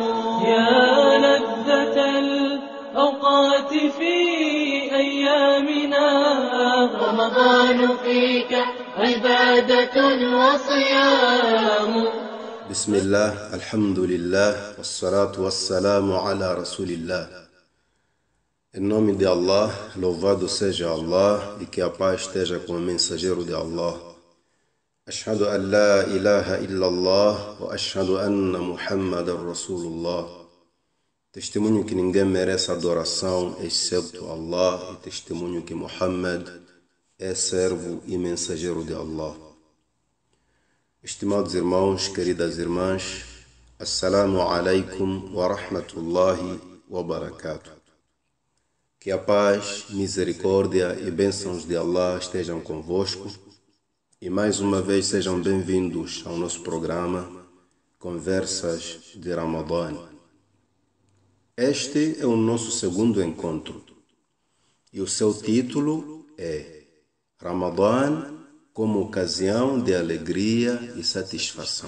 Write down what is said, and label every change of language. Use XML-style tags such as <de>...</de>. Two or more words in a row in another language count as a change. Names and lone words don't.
<ar>يا لذة الأوقات في أيامنا رمضان فيك عبادة وصيام. بسم الله، الحمد لله, والصلاة والسلام على رسول الله.</ar> <pt>Em nome de Allah, louvado seja Allah e que a paz esteja com o mensageiro de Allah.</pt> <ar>أشهد أن لا إله إلا الله و أشهد أن محمدا رسول الله.</ar> <pt>Testemunho que ninguém merece adoração excepto Allah e testemunho que Muhammad é servo e mensageiro de Allah. Estimados irmãos, queridas irmãs,</pt> <ar>السلام عليكم و رحمة الله و بركاته.</ar> <pt>Que a paz, misericórdia e bênçãos de Allah estejam convosco e mais uma vez sejam bem-vindos ao nosso programa Conversas de Ramadã. Este é o nosso segundo encontro e o seu título é Ramadã como ocasião de alegria e satisfação.</pt>